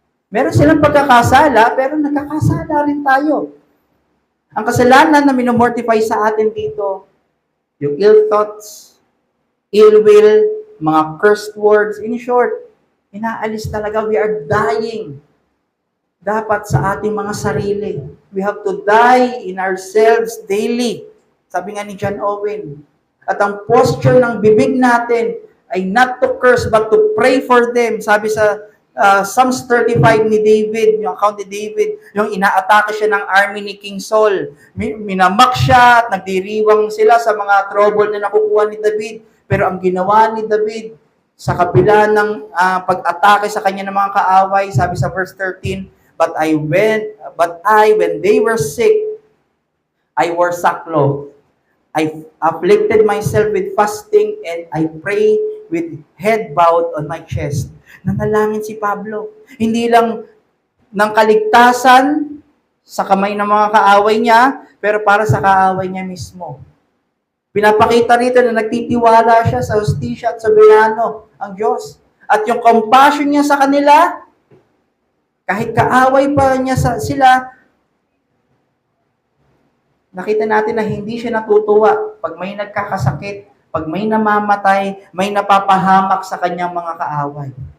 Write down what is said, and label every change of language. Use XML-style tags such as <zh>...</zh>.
<tl>Meron silang pagkakasala, pero nagkakasala rin tayo. Ang kasalanan na minomortify sa atin dito, yung</tl> <en>ill thoughts, ill will,</en> <tl>mga cursed words,</tl> <en>in short,</en> <tl>inaalis talaga,</tl> <en>we are dying.</en> <tl>Dapat sa ating mga sarili.</tl> <en>We have to die in ourselves daily.</en> <tl>Sabi nga ni John Owen. At ang posture ng bibig natin ay</tl> <en>not to curse but to pray for them.</en> <tl>Sabi sa Psalms 35 ni David, yung account ni David, yung inaatake siya ng army ni King Saul. Minamak siya at nagdiriwang sila sa mga trouble na nakukuha ni David. Pero ang ginawa ni David sa kabila ng pag-atake sa kanya ng mga kaaway, sabi sa verse 13,</tl> <en>But when they were sick, I wore sackcloth. I afflicted myself with fasting and I pray with head bowed on my chest.</en> <tl>Nanalangin si Pablo. Hindi lang ng kaligtasan sa kamay ng mga kaaway niya, pero para sa kaaway niya mismo. Pinapakita rito na nagtitiwala siya sa hustisya at soberano ang Diyos. At yung compassion niya sa kanila, kahit kaaway pa niya sila, nakita natin na hindi siya natutuwa pag may nagkakasakit, pag may namamatay, may napapahamak sa kanyang mga kaaway.</tl>